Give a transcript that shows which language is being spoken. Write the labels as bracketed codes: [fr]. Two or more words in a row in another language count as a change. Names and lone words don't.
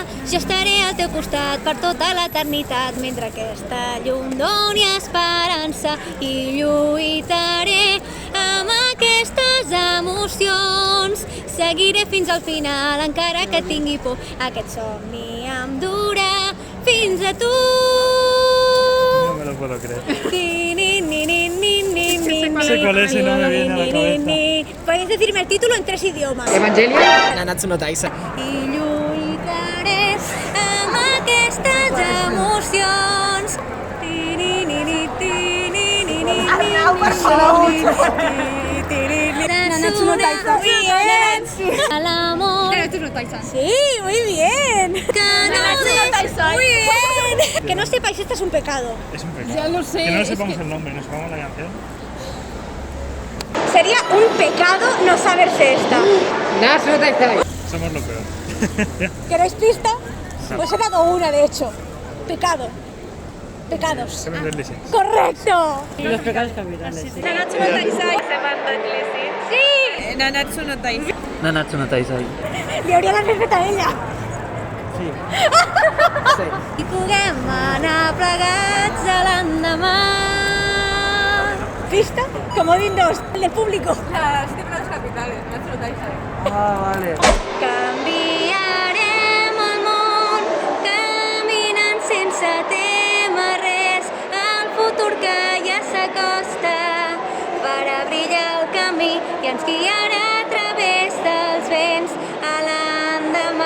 [ca] Jo estaré al teu costat per tota l'eternitat mentre aquesta llum doni esperança i lluitaré amb aquestes emocions. Seguiré fins al final encara que tingui por. Aquest somni em durà fins a tu. [es] No me lo puedo creer. Ni, ni, ni, ni, ni, ni, ni, sé cuál es y no me viene a la cabeza. Podéis decirme el título en 3 idiomas. Evangelion? Nanatsu no Taizai. [ca] I lluitaré amb aquestes emocions. Arnau, per favor. [es] Nanatsu no Taizai. Muy bien. Al amor. Nanatsu no Taizai. Sí, muy bien. Nanatsu no Taizai. Muy bien. Que no sepáis, esto es un pecado. Es un pecado. Ya lo sé, Que no es sepamos que- el nombre, nos sepamos la canción. Sería un pecado no saberse esta. Nanatsu no Taizai. Somos lo peor. ¿Queréis pista? Pues he dado una, de hecho. Pecado. Pecados. Seven Deadly Sins. ¡Correcto! Los pecados capitales. Nanatsu no Taizai. Sí. Nanatsu no Taizai. Nanatsu no Taizai. [ca] Li hauria de fer fet a ella. Sí. I puguem anar plegats a l'endemà. [es] Pista? Comodín 2, el del público. Las pecados capitales. Nanatsu no Taizai. Ah, vale. [ca] Canviarem el món caminant sense témer res. El futur que ja s'acosta farà brillar el camí i ens guiarà a través dels vents a l'endemà.